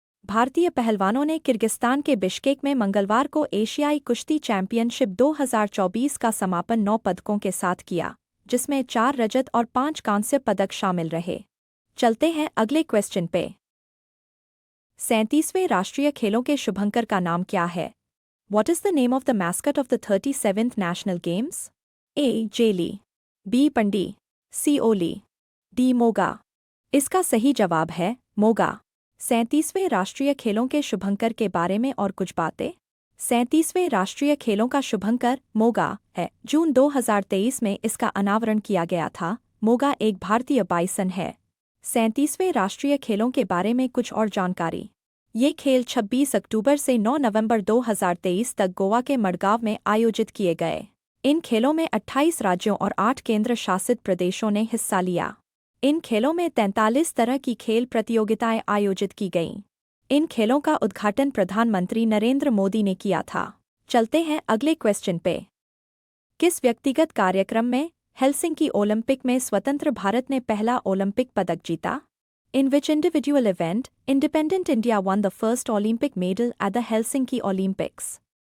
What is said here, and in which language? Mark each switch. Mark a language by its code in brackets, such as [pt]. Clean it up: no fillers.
[hi] भारतीय पहलवानों ने किर्गिस्तान के बिश्केक में मंगलवार को एशियाई कुश्ती चैंपियनशिप 2024 का समापन 9 पदकों के साथ किया, जिसमें 4 रजत और 5 कांस्य पदक शामिल रहे। चलते हैं अगले क्वेश्चन पे। 37वें राष्ट्रीय खेलों के शुभंकर का नाम क्या है? [en] What is the name of the mascot of the 37th National Games? A. [hi] Jelly, B पंडी, सी ओली, डी मोगा। इसका सही जवाब है मोगा। 37वें राष्ट्रीय खेलों के शुभंकर के बारे में और कुछ बातें। 37वें राष्ट्रीय खेलों का शुभंकर मोगा है। जून 2023 में इसका अनावरण किया गया था। मोगा एक भारतीय बाइसन है। 37वें राष्ट्रीय खेलों के बारे में कुछ और जानकारी। ये खेल 26 अक्टूबर से 9 नवंबर 2023 तक गोवा के मडगांव में आयोजित किए गए। इन खेलों में 28 राज्यों और 8 केंद्र शासित प्रदेशों ने हिस्सा लिया। इन खेलों में 43 तरह की खेल प्रतियोगिताएं आयोजित की गईं। इन खेलों का उद्घाटन प्रधानमंत्री नरेंद्र मोदी ने किया था। चलते हैं अगले क्वेश्चन पे। किस व्यक्तिगत कार्यक्रम में हेलसिंकी ओलंपिक में स्वतंत्र भारत ने पहला ओलंपिक पदक जीता? [en] In which individual event, independent India won the first Olympic medal at the Helsinki Olympics?